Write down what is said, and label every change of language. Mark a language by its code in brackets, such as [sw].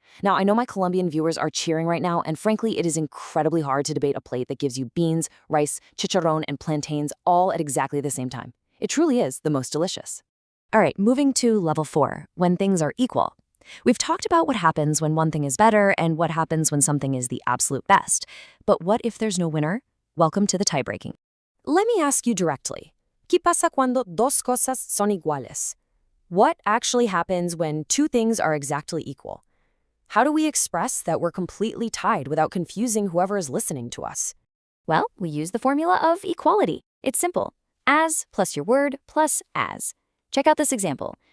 [en] Now, I know my Colombian viewers are cheering right now, and frankly, it is incredibly hard to debate a plate that gives you beans, rice, chicharrón, and plantains all at exactly the same time. It truly is the most delicious. All right, moving to level 4, when things are equal. We've talked about what happens when one thing is better and what happens when something is the absolute best. But what if there's no winner? Welcome to the tie-breaking. Let me ask you directly. [es] ¿Qué pasa cuando dos cosas son iguales? [en] What actually happens when two things are exactly equal? How do we express that we're completely tied without confusing whoever is listening to us? Well, we use the formula of equality. It's simple. As plus your word plus as. Check out this example.